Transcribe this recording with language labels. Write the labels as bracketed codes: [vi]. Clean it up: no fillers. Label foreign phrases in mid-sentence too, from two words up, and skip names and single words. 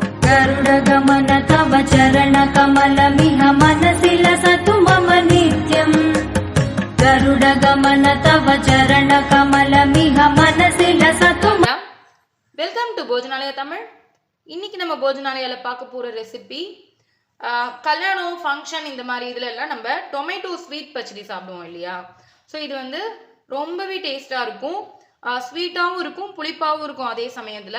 [sa] गरुडगमन तव चरणकमलमिह मनसि लसतु मम नित्यम् गरुडगमन तव चरणकमलमिह मनसि लसतु [en] Welcome to Bhojanalaya Tamil. [ta] இன்னைக்கு நம்ம போஜனாலயால பார்க்க போற ரெசிபி கல்யாணம் ஃபங்க்ஷன் இந்த மாதிரி இதுல எல்லாம் நம்ம [en] tomato sweet [ta] பச்சடி சாப்பிடுவோம் இல்லையா. ஸோ இது வந்து ரொம்பவே டேஸ்டா இருக்கும், ஸ்வீட்டாகவும் இருக்கும், புளிப்பாகவும் இருக்கும் அதே சமயத்தில்.